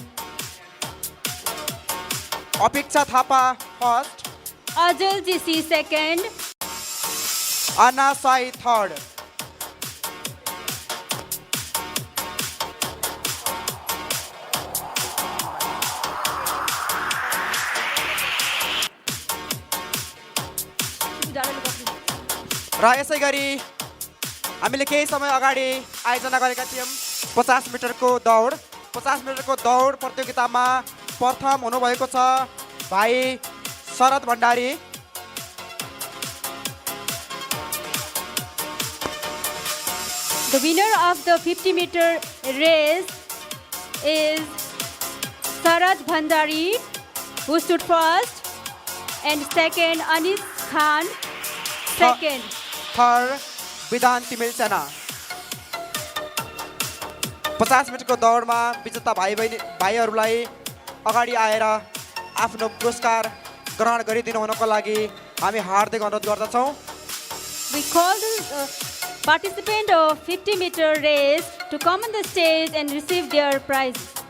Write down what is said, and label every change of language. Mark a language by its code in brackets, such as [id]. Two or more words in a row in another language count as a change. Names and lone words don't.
[ne] अपेक्षा थापा फर्स्ट, Ajal GC second, अन्ना साई थर्ड। र यसै गरी हामीले केही समय अगाडि आयोजना गरेका थियौँ 50 मिटरको दौड। 50 मिटरको दौड प्रतियोगितामा प्रथम हुनुभएको छ भाइ शरद भण्डारी। [en] The winner of the 50-meter race is Sarad Bhandari, who stood first, and second Anis Khan, second. [ne] थर्ड विधान तिमिल सेना। 50 मिटरको दौडमा विजेता भाइहरूलाई अगाडि आएर आफ्नो पुरस्कार ग्रहण गरिदिनु हुनको लागि हामी हार्दिक अनुरोध गर्दछौँ। [en] We call the participant of 50-meter race to come on the stage and receive their prizes.